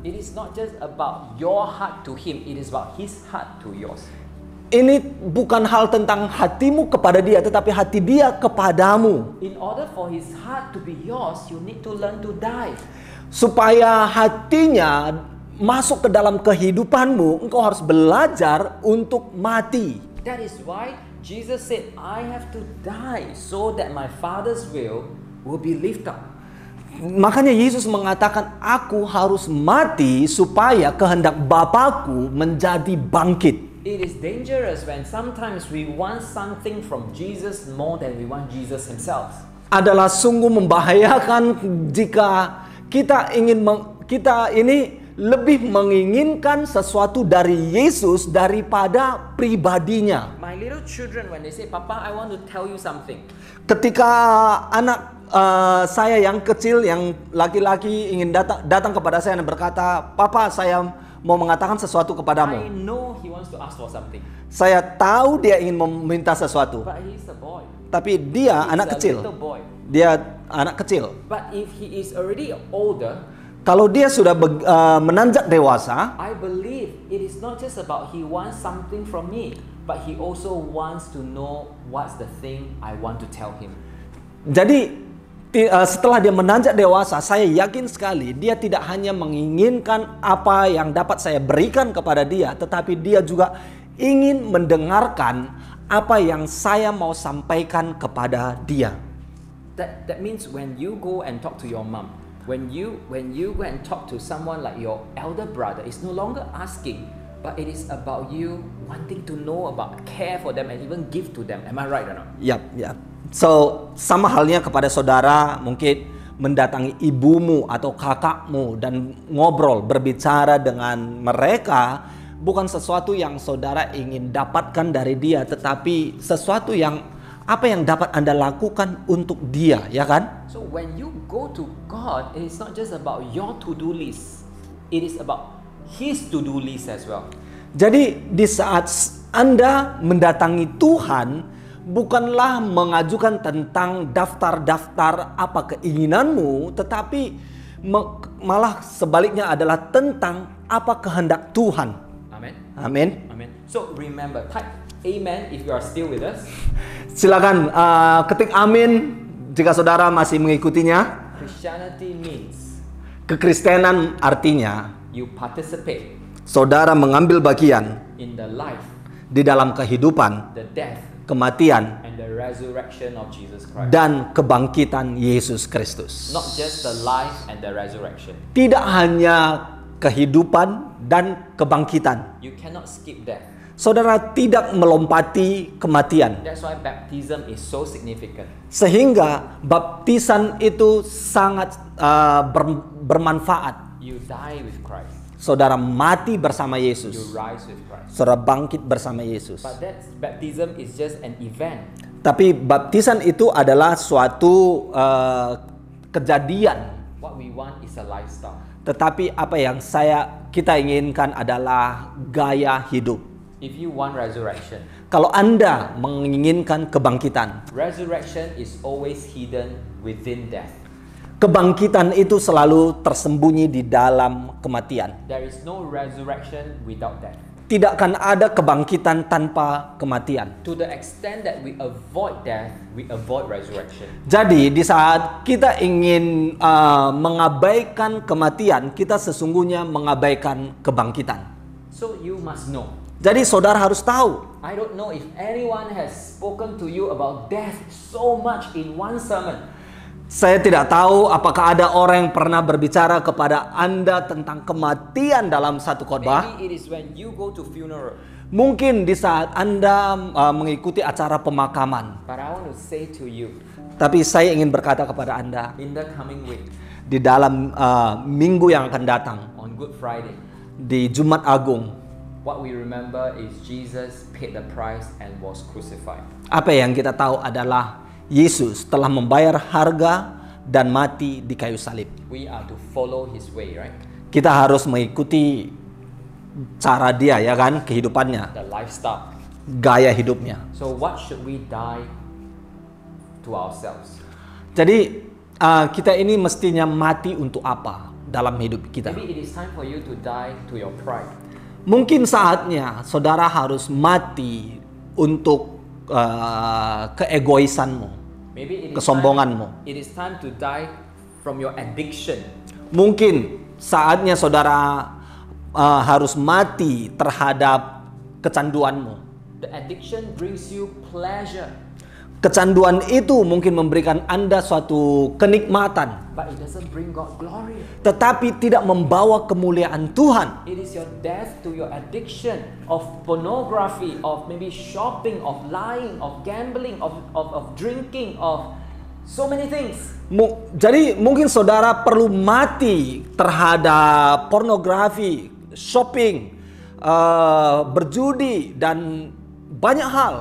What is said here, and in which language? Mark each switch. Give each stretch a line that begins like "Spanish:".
English: It is not just about your heart to him, it is about his heart to yours.
Indonesian: Ini bukan hal tentang hatimu kepada dia, tetapi hati dia kepadamu.
English: In order for his heart to be yours, you need to learn to die.
Indonesian: Supaya hatinya masuk ke dalam kehidupanmu, engkau harus belajar untuk mati.
English: That is why Jesus said, I have to die so that my Father's will be lifted up.
Indonesian: Makanya Yesus mengatakan, aku harus mati supaya kehendak Bapakku menjadi bangkit.
English: It is dangerous when sometimes we want something from Jesus more than we want Jesus himself.
Indonesian: Adalah sungguh membahayakan jika kita ini lebih menginginkan sesuatu dari Yesus daripada pribadinya.
English: My little children, when they say, Papa, I want to tell you something.
Indonesian: Ketika anak saya yang kecil, yang laki-laki ingin datang kepada saya dan berkata, Papa, saya mau mengatakan sesuatu
English: I
Indonesian: kepadamu.
English: know he wants to ask for something,
Indonesian: Saya tahu dia ingin meminta sesuatu,
English: but he's a boy.
Indonesian: tapi dia
English: He's
Indonesian: anak
English: a
Indonesian: kecil.
English: little boy.
Indonesian: Dia anak kecil.
English: But if he is already older,
Indonesian: Kalau dia sudah menanjak dewasa,
English: I believe it is not just about he wants something from me, but he also wants to know what's the thing I want to tell him.
Indonesian: jadi setelah dia menanjak dewasa, saya yakin sekali dia tidak hanya menginginkan apa yang dapat saya berikan kepada dia, tetapi dia juga ingin mendengarkan apa yang saya mau sampaikan kepada dia.
English: That means when you go and talk to your mom, when you go and talk to someone like your elder brother, it's no longer asking, but it is about you wanting to know about, care for them, and even give to them. Am I right or not?
Indonesian: Yap. So sama halnya kepada saudara, mungkin mendatangi ibumu atau kakakmu dan ngobrol, berbicara dengan mereka, bukan sesuatu yang saudara ingin dapatkan dari dia, tetapi sesuatu yang apa yang dapat Anda lakukan untuk dia, ya kan?
English: So when you go to God, it is not just about your to-do list. It is about His to-do list as well.
Indonesian: Jadi di saat Anda mendatangi Tuhan, bukanlah mengajukan tentang daftar-daftar apa keinginanmu, tetapi malah sebaliknya adalah tentang apa kehendak Tuhan.
English: Amen.
Indonesian: Amin.
English: Amen. So remember, type amen if you are still with us.
Indonesian: Silakan ketik amin jika saudara masih mengikutinya.
English: Christianity means
Indonesian: Kekristenan artinya
English: you participate
Indonesian: saudara mengambil bagian
English: in the life,
Indonesian: di dalam kehidupan,
English: the death,
Indonesian: kematian,
English: and the resurrection of Jesus Christ.
Indonesian: dan kebangkitan Yesus Kristus.
English: Not just the life and the resurrection.
Indonesian: Tidak hanya kehidupan dan kebangkitan.
English: You cannot skip death.
Indonesian: Saudara tidak melompati kematian.
English: That's why baptism is so significant.
Indonesian: Sehingga baptisan itu sangat bermanfaat.
English: You die with Christ.
Indonesian: Saudara mati bersama
English: You
Indonesian: Yesus.
English: rise with Christ.
Indonesian: Saudara bangkit bersama Yesus.
English: But that baptism is just an event.
Indonesian: Tapi baptisan itu adalah suatu kejadian.
English: What we want is a lifestyle.
Indonesian: Tetapi apa yang kita inginkan adalah gaya hidup.
English: If you want resurrection,
Indonesian: Kalau Anda menginginkan kebangkitan,
English: resurrection is always hidden within death.
Indonesian: kebangkitan itu selalu tersembunyi di dalam kematian.
English: There is no resurrection without death.
Indonesian: Tidak akan ada kebangkitan tanpa kematian.
English: To the extent that we avoid death, we avoid resurrection.
Indonesian: Jadi di saat kita ingin mengabaikan kematian, kita sesungguhnya mengabaikan kebangkitan.
English: So you must know.
Indonesian: Jadi saudara harus tahu.
English: I don't know if anyone has spoken to you about death so much in one sermon.
Indonesian: Saya tidak tahu apakah ada orang yang pernah berbicara kepada Anda tentang kematian dalam satu khotbah.
English: Maybe it is when you go to funeral.
Indonesian: Mungkin di saat Anda mengikuti acara pemakaman.
English: But I want to say to you,
Indonesian: Tapi saya ingin berkata kepada Anda,
English: in the coming week,
Indonesian: di dalam minggu yang akan datang,
English: on Good Friday,
Indonesian: di Jumat Agung,
English: what we remember is Jesus paid the price and was crucified.
Indonesian: apa yang kita tahu adalah Yesus telah membayar harga dan mati di kayu salib.
English: We are to follow His way, right?
Indonesian: Kita harus mengikuti cara dia, ya kan, kehidupannya,
English: The lifestyle.
Indonesian: gaya hidupnya.
English: So what should we die to ourselves?
Indonesian: Jadi kita ini mestinya mati untuk apa dalam hidup kita?
English: Maybe it is time for you to die to your pride.
Indonesian: Mungkin saatnya saudara harus mati untuk keegoisanmu,
English: Maybe
Indonesian: kesombonganmu.
English: it is time to die from your addiction.
Indonesian: Mungkin saatnya saudara harus mati terhadap kecanduanmu.
English: The addiction brings you pleasure,
Indonesian: Kecanduan itu mungkin memberikan Anda suatu kenikmatan,
English: but it doesn't bring God glory.
Indonesian: tetapi tidak membawa kemuliaan Tuhan.
English: It is your death to your addiction of pornography, of maybe shopping, of lying, of gambling, of drinking, of so many things.
Indonesian: Jadi mungkin saudara perlu mati terhadap pornografi, shopping, berjudi, dan banyak hal.